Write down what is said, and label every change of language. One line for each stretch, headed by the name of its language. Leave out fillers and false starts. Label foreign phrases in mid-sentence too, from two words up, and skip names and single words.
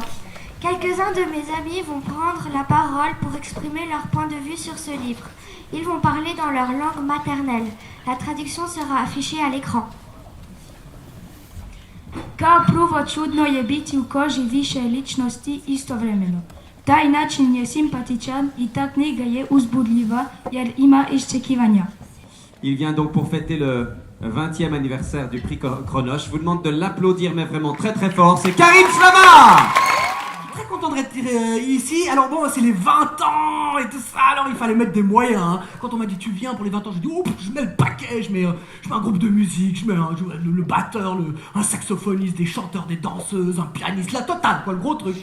French: Quelques-uns de mes amis vont prendre la parole pour exprimer leur point de vue sur ce livre. Ils vont parler dans leur langue maternelle. La traduction sera affichée à l'écran.
Serbian: Kao prvo čudno je biti u koži više ličnosti istovremeno. Taj način je simpatičan I ta knjiga je uzbudljiva jer ima iščekivanja.
French: Il vient donc pour fêter le 20e anniversaire du prix Cronoche. Je vous demande de l'applaudir, mais vraiment très très fort. C'est Karine Flamard! Très content d'être ici. Alors bon, c'est les 20 ans et tout ça, alors il fallait mettre des moyens. Hein. Quand on m'a dit tu viens pour les 20 ans, j'ai dit oh, je mets le paquet, je mets un groupe de musique, je mets le batteur, un saxophoniste, des chanteurs, des danseuses, un pianiste, la totale quoi, le gros truc.